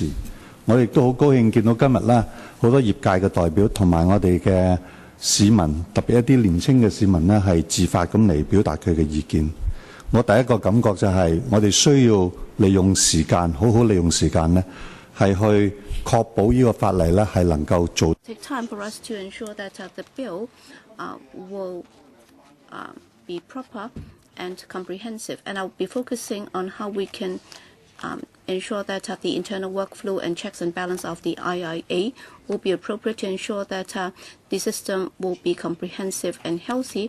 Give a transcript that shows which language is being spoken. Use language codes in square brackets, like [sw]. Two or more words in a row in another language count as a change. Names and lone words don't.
[yue] 我亦都好高興見到今日呢好多業界嘅代表同埋我哋嘅市民，特別一啲年輕嘅市民呢，係自發咁嚟表達佢嘅意見。我第一個感覺就係我哋需要利用時間，好好利用時間呢，係去確保呢個法例呢係能夠做。 [en] Take time for us to ensure that the bill will be proper and comprehensive, and I'll be focusing on how we can ensure that the internal workflow and checks and balance of the IIA will be appropriate to ensure that the system will be comprehensive and healthy.